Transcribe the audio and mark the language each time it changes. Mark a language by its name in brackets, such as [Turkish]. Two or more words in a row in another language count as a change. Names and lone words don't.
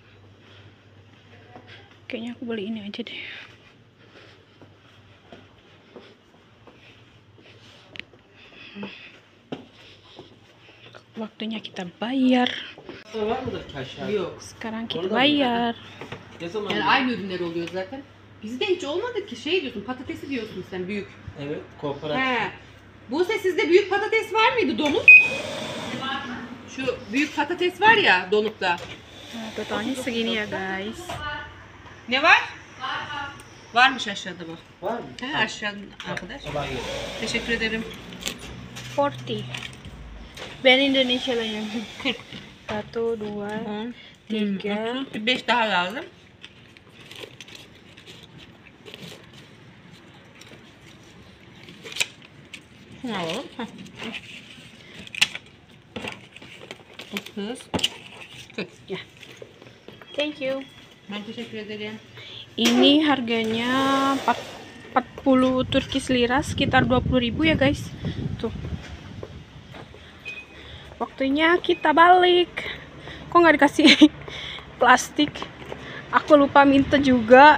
[Indonesian] Kayaknya aku beli ini aja deh. Waktunya kita bayar. [Turkish] Var mıdır ki aşağıda? Yok. [Indonesian] Sekarang kita [Turkish] Orada [Indonesian] bayar. [Turkish] Ne zaman? Yani aynı ürünler oluyor zaten. Bizde hiç olmadı ki şey diyorsun, patatesi diyorsun sen büyük. Evet, kooperatif. He. Buse sizde büyük patates var mıydı donuk? Şu büyük patates var ya donukta. [Indonesian] Nah, totalnya segini ya guys. [Turkish] Ne var? Varmış aşağıda bak. Var mı? He aşağıda arkadaş. Kolay gelsin. Teşekkür ederim. [Indonesian] 40. Ben Indonesia lah yang [Turkish] 40. 1, 2, 3. Bir 5 daha lazım. Şunu alalım. Heh. 30. 40. Ya. [English] Thank you. [Turkish] Ben teşekkür ederim. [Indonesian] Ini harganya 40 [English] Turkish lira, [Indonesian] sekitar 20.000 ya guys. Tuh. Waktunya kita balik. Kok nggak dikasih plastik? Aku lupa minta juga.